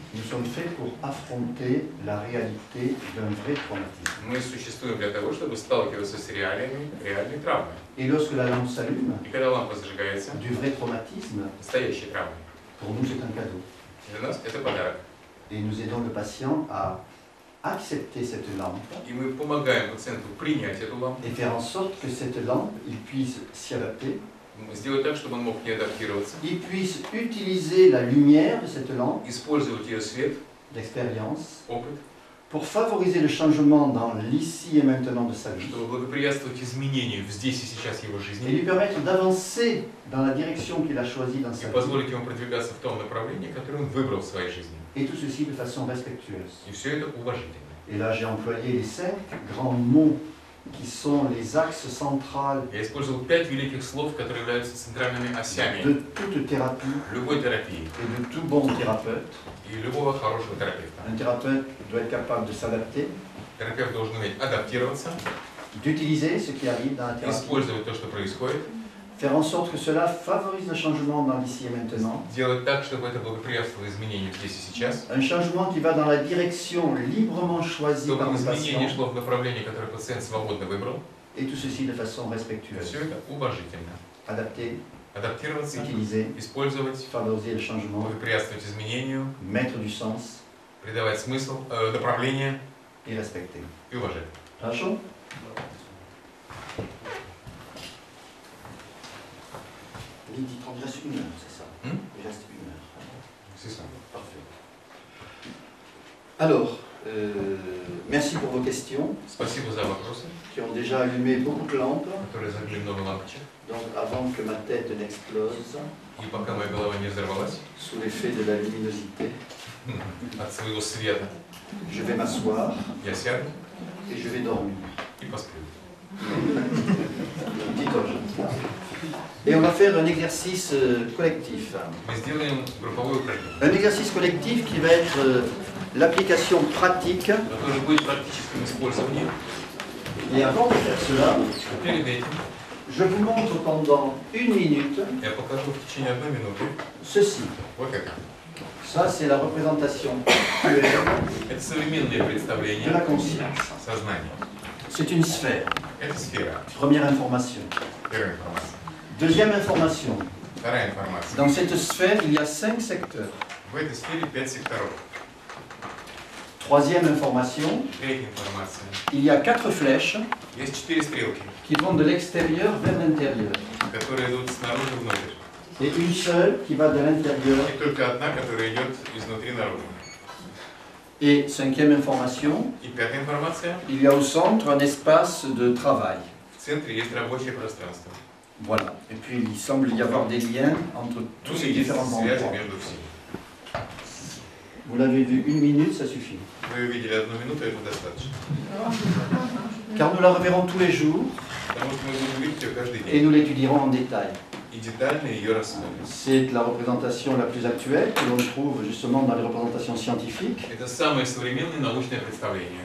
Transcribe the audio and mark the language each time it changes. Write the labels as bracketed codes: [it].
[fr] Nous sommes faits pour affronter la réalité d'un vrai traumatisme. [ru] Мы существуем для того, чтобы сталкиваться с реалиями реальной травмы. [fr] Et lorsque la lampe s'allume, [ru] И когда лампа зажигается, [fr] du vrai traumatisme, [ru] настоящей травмы, [fr] pour nous c'est un cadeau. [ru] для нас это подарок. [fr] Et nous aidons le patient à accepter cette lampe [ru] И мы помогаем пациенту принять эту лампу, [fr] et faire en sorte que cette lampe, il puisse s'y adapter, [ru] сделать так, чтобы он мог к ней адаптироваться, [fr] il puisse utiliser la lumière de cette lampe, [ru] использовать ее свет, [fr] d'expérience, [ru] опыт, [fr] pour favoriser le changement dans l'ici et maintenant de sa vie [ru] чтобы благоприятствовать изменению здесь и сейчас его [fr] et [ru] жизни [fr] lui permettre d'avancer dans la direction qu'il a choisie dans [ru] и [fr] sa vie. [ru] позволить ему продвигаться в том направлении, которое он выбрал в своей жизни. [fr] Et tout ceci de façon respectueuse. [ru] И все это уважительно. [fr] Et là, j'ai employé les 5 grands mots qui sont les axes centraux [ru] Я использовал 5 великих слов, которые являются центральными осями [fr] de toute thérapie [ru] любой терапии [fr] et de tout bon thérapeute. [ru] и любого хорошего терапевта. [fr] Un thérapeute doit être capable de s'adapter, [ru] Терапевт должен уметь адаптироваться, [fr] d'utiliser ce qui arrive dans la thérapie, [ru] использовать то, что происходит, [fr] faire en sorte que cela favorise le changement dans l'ici et maintenant, [ru] делать так, чтобы это благоприятствовало изменению здесь и сейчас, [fr] un changement qui va dans la direction librement choisie [ru] чтобы [fr] par le [ru] изменение [fr] patient, [ru] шло в направлении, которое пациент свободно выбрал. [fr] et tout ceci de façon respectueuse. [ru] Все это уважительно. [fr] Adapter, [ru] Адаптироваться, [fr] utiliser, [ru] использовать, [fr] favoriser le changement, [ru] благоприятствовать изменению, [fr] mettre du sens [ru] придавать смысл, направление [fr] et respecter. [ru] и уважать. Хорошо? [fr] Midi 30, il reste 1 heure, c'est ça? Il reste 1 heure. C'est ça. Parfait. Alors, merci pour vos questions [ru] Спасибо за вопросы, [fr] qui ont déjà allumé beaucoup de lampes. [ru] которые зажгли много лампочек. [fr] Donc, avant que ma tête n'explose [ru] И пока моя голова не взорвалась [fr] sous l'effet de la luminosité, [ru] от своего света, [fr] je vais m'asseoir [ru] я сяду [fr] et je vais dormir. [ru] и посплю. [fr] Petit ange. Et on va faire un exercice collectif. [ru] Мы сделаем групповое упражнение, [fr] Un exercice collectif qui va être l'application pratique. [ru] которое будет в практическом использовании. [fr] Et avant de faire cela, [ru] Перед этим [fr] je vous montre pendant 1 minute [ru] я покажу в течение 1 минуты [fr] ceci. [ru] вот это. [fr] Ça, c'est la représentation actuelle [ru] Это современное [fr] de [ru] представление [fr] la conscience. [ru] сознания. [fr] C'est une sphère. [ru] Это сфера. [fr] Première information. [ru] Первая информация. [fr] Deuxième information. [ru] Вторая информация. [fr] Dans cette sphère, il y a 5 secteurs. [ru] В этой сфере 5 секторов. [fr] Troisième information. [ru] Третья информация. [fr] Il y a 4 flèches [ru] Есть 4 стрелки, [fr] qui vont de l'extérieur vers l'intérieur. [ru] которые идут снаружи внутрь. [fr] Et une seule qui va de l'intérieur. [ru] И только одна, которая идет изнутри наружу. [fr] Et cinquième information. [ru] И пятая информация. [fr] Il y a au centre un espace de travail. [ru] В центре есть рабочее пространство. [fr] Voilà. Et puis il semble y avoir des liens entre tous [ru] Ну [fr] ces [ru] и есть [fr] différents [ru] связи [fr] endroits. [ru] между всеми. [fr] Vous l'avez vu, 1 minute, ça suffit. [ru] Вы увидели 1 минуту, это достаточно. [fr] Car nous la reverrons tous les jours [ru] Потому что мы будем видеть ее каждый [fr] et [ru] день. [fr] nous l'étudierons en détail. [ru] И детально ее рассмотрим. [fr] C'est la représentation la plus actuelle que l'on trouve justement dans les représentations scientifiques. [ru] Это самое современное научное представление.